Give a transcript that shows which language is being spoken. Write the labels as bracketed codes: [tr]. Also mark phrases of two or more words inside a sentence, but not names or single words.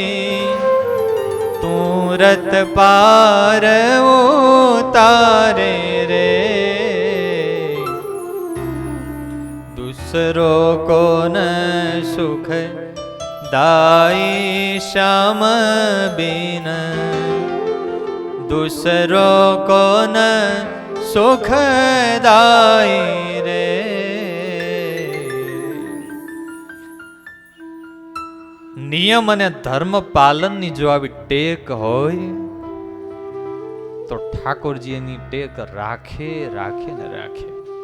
[hi] तू रत पार उतारे रे, दूसरो को न सुख दाई श्याम बिन, दूसरो को न सुख दाई रे. [gu] નિયમ અને ધર્મ પાલનની જો આવી ટેક હોય તો ઠાકોરજી એની ટેક રાખે રાખે ને રાખે.